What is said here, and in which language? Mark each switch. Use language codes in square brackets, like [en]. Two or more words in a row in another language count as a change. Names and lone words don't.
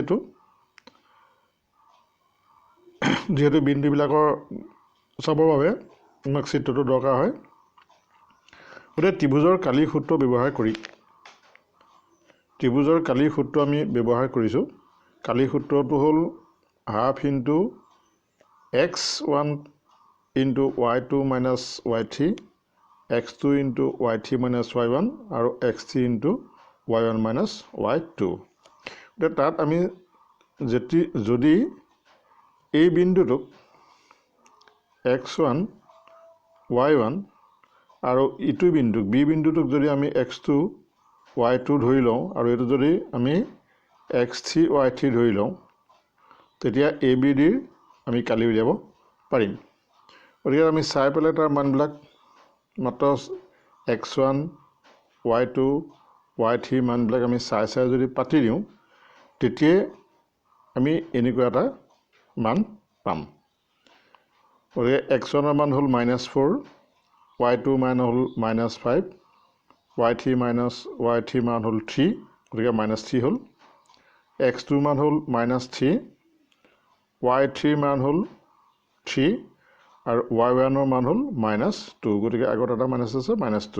[as] এইটো যিহেতু বিন্দুবিলাকৰ চাবৰ বাবে আমাক চিত্ৰটো দৰকাৰ হয়। গতিকে ত্ৰিভুজৰ কালিৰ সূত্ৰ ব্যৱহাৰ কৰি আমি ব্যৱহাৰ কৰিছোঁ। কালিৰ সূত্ৰটো হ'ল ½ × x1 × y2 - y3, x2 × y3 - y1 আৰু x3 × y1 - y2। তাত আমি যদি এই বিন্দুটোক x1 y1 আৰু ইটো বিন্দুক B বিন্দুটোক যদি আমি x2 y2 ধৰি লওঁ আৰু এইটো যদি আমি x3 y3 ধৰি লওঁ তেতিয়া ABDৰ আমি কালি উলিয়াব পাৰিম। গতিকে আমি চাই পেলাই তাৰ মানবিলাক মাত্ৰ x1 y2 y3 মানবিলাক আমি চাই যদি পাতি দিওঁ তেতিয়াই আমি এনেকুৱা এটা মান পাম। গতিকে x1ৰ মান হ'ল -4, y2 মান হ'ল -5, y3 মান হ'ল 3 গতিকে -3 হ'ল, x2 মান হ'ল -3, y3 মান হ'ল 3 আৰু y1ৰ মান হ'ল -2 গতিকে আগত এটা মাইনাছ আছে -2।